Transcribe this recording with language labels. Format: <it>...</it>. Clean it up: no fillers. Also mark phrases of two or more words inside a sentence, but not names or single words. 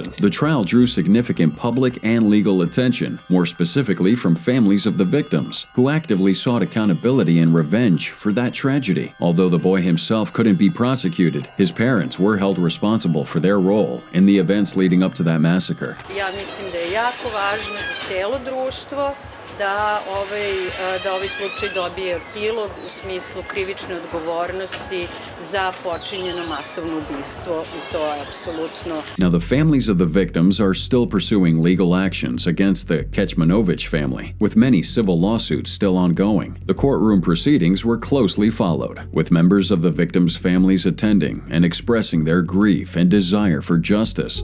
<en>The trial drew significant public and legal attention, more specifically from families of the victims, who actively sought accountability and revenge for that tragedy. Although the boy himself couldn't be prosecuted, his parents were held responsible for their role in the events leading up to that massacre.</en> <sr>Ja mislim da je jako važno za cijelo društvo da ovaj slučaj dobije epilog u smislu krivične odgovornosti za počinjeno masovno ubistvo i to je apsolutno.</sr> <en>Now, the families of the victims are still pursuing legal actions against the Kecmanovic family, with many civil lawsuits still ongoing. The courtroom proceedings were closely followed, with members of the victims' families attending and expressing their grief and desire for justice.</en>